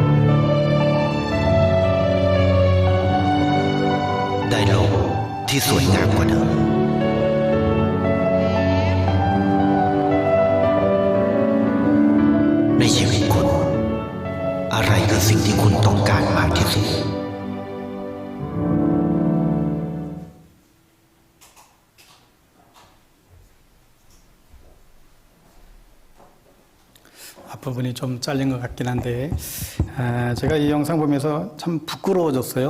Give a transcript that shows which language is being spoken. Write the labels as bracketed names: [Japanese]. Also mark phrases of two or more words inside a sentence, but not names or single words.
[Thai] ได้โลกที่สวยงามกว่าเดิมในชีวิตคุณอะไรคือสิ่งที่คุณต้องการมากที่สุด [Korean] 앞부분이 좀 잘린 것 같긴 한데 제가 이 영상 보면서 참 부끄러워졌어요.